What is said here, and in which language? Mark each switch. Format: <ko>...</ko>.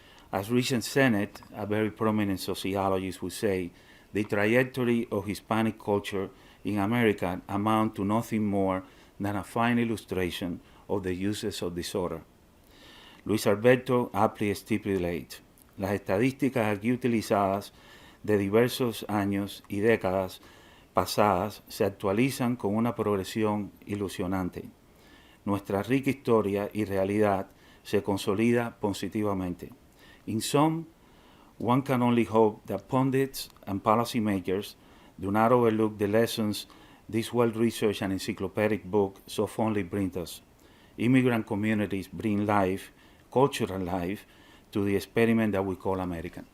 <en>As Richard Sennett, a very prominent sociologist, would say, the trajectory of Hispanic culture in America amount to nothing more than a fine illustration of the uses of disorder.</en> <es>Luis Alberto</es> <en>aptly stipulates,</en> <es>las estadísticas aquí utilizadas de diversos años y décadas pasadas se actualizan con una progresión ilusionante. Nuestra rica historia y realidad se consolida positivamente.</es> <en>In sum, one can only hope that pundits and policymakers do not overlook the lessons this well-researched and encyclopedic book so fondly brings us. Immigrant communities bring life, cultural life, to the experiment that we call American.</en>